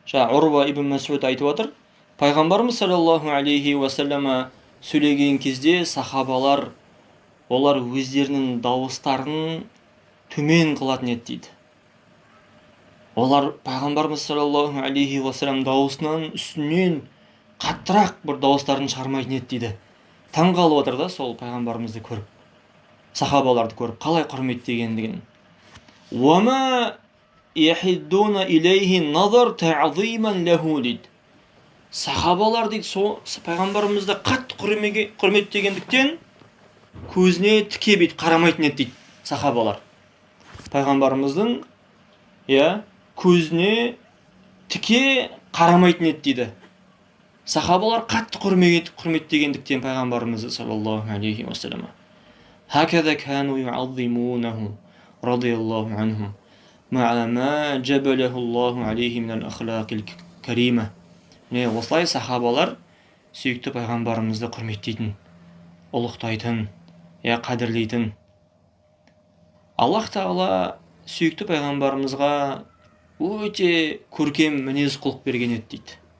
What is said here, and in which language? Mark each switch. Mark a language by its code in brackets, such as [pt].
[kk] Урва ибн Мас'уд айтып отыр. Пайғамбарымыз саллаллаху алейхи уассалама сөйлеген кезде сахабалар олар өздерінің дауыстарын төмен қылатын еді дейді. Олар пайғамбарымыз саллаллаху алейхи уассалам дауысынан үстінен қаттырақ бір дауыстарын шығармайтын еді дейді. Таң қалып отыр да сол пайғамбарымызды көріп, сахабаларды көріп, қалай құрметтегендігін. [ar] وَمَا يَحِدُّونَ إِلَيْهِ نَظَرْ تَعْظِيمًا لَهُ [kk] дейді. Сахабалар дейді пайғамбарымызды қатты құрметтегендіктен көзіне тіке бет қарамайтын еді дейді сахабалар. Пайғамбарымыздың көзіне тіке қарамайтын еді дейді. Сахабалар қатты құрметтегендіктен пайғамбарымызды саллаллаху алейхи уассалама. [ar] هكذا كانوا يعظمونه رضي الله عنهم مع ما جبله الله عليه من الأخلاق الكريمة. [kk] Осылай сахабалар сүйікті пайғамбарымызды құрметтейтін, ұлықтайтын, қадірлейтін. Аллах Тағала сүйікті пайғамбарымызға өте көркем мінез құлық берген еді дейді.